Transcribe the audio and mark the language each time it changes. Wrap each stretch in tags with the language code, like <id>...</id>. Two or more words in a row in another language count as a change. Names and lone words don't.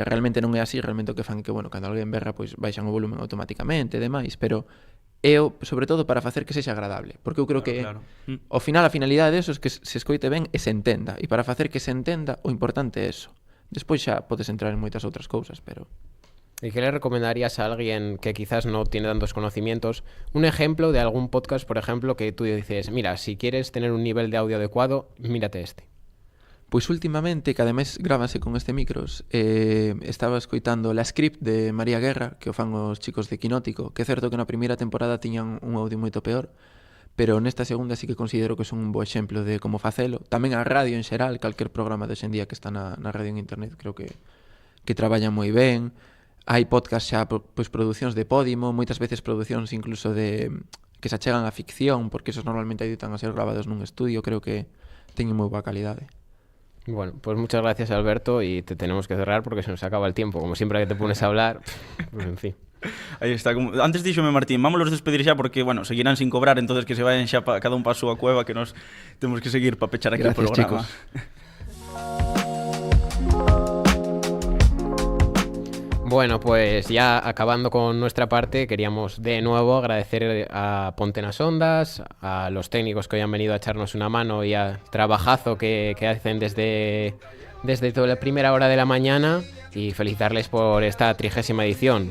<gl>Realmente non é así, realmente o que fan que, bueno, cando alguén berra pois baixan o volumen automáticamente e demais, pero é sobre todo para facer que sexa agradable, porque eu creo que ao final a finalidade deso é que se escoite ben e se entenda, e para facer que se entenda o importante é eso. Despois xa podes entrar en moitas outras cousas, pero...</gl> <es>¿Y qué le recomendarías a alguien que quizás no tiene tantos conocimientos? Un ejemplo de algún podcast, por ejemplo, que tú dices, mira, si quieres tener un nivel de audio adecuado, mírate este.</es> <gl>Pois últimamente, cada mes grábase con este micros, estaba escoitando La Script de María Guerra, que o fan os chicos de Quinótico, que é certo que na primeira temporada tiñan un audio moito peor, pero nesta segunda sí que considero que son un bo exemplo de como facelo. Tamén a radio en xeral, calquer programa de hoxendía que está na radio en internet, creo que traballan moi ben. Hai podcast xa, pois producións de Podimo, moitas veces producións incluso de que se achegan a ficción, porque esos normalmente editan a ser grabados nun estudio, creo que teñen moi boa calidade.</gl> <es>Bueno, pues muchas gracias, Alberto, y te tenemos que cerrar porque se nos acaba el tiempo. Como siempre que te pones a hablar, pues en fin.</es> <gl>Aí está. Antes díxome Martín, vámonos despedir xa porque, bueno, seguirán sin cobrar,</gl> <es>entonces que se vayan</es> <gl>xa cada un paso a cueva, que nos temos que seguir para pechar aquí o programa.</gl> <es>Chicos. Bueno, pues ya acabando con nuestra parte, queríamos de nuevo agradecer a Ponte nas Ondas, a los técnicos que hoy han venido a echarnos una mano y al trabajazo que hacen desde toda la primera hora de la mañana, y felicitarles por esta 30ª edición.</es>